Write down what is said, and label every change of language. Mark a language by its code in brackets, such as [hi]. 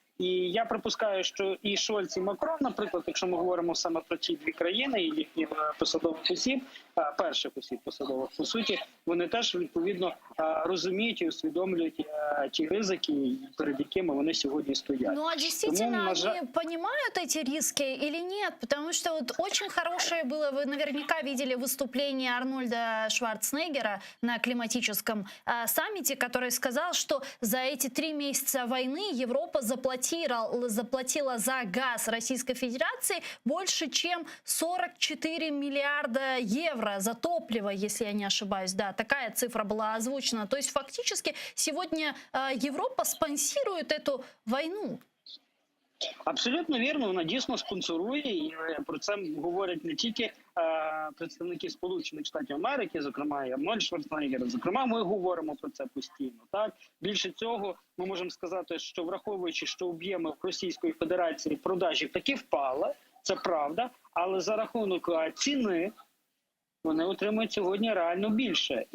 [uk] І я припускаю, що і Шольц, і Макрон, наприклад, якщо ми говоримо саме про ці дві країни і їхніх посадових осіб, перших осіб посадових, по суті, вони теж відповідно розуміють і усвідомлюють ті ризики, перед якими вони сьогодні стоять. [ru] Ну а действительно они понимают эти риски или нет? Потому что вот очень хорошее было, вы наверняка видели выступление Арнольда Шварценеггера на климатическом саммите, который сказал, что за эти 3 месяца войны Европа заплатила за газ Российской Федерации больше, чем 44 миллиарда евро за топливо, если я не ошибаюсь. Да, такая цифра была озвучена. То есть фактически сегодня Европа спонсирует эту войну. [uk] Абсолютно вірно, вона дійсно спонсорує, і про це говорять не тільки представники Сполучених Штатів Америки, зокрема і Арнольд Шварценеггер, зокрема ми говоримо про це постійно. Так? Більше цього, ми можемо сказати, що враховуючи, що об'єми Російської Федерації продажів таки впали, це правда, але за рахунок ціни вони отримують сьогодні реально більше.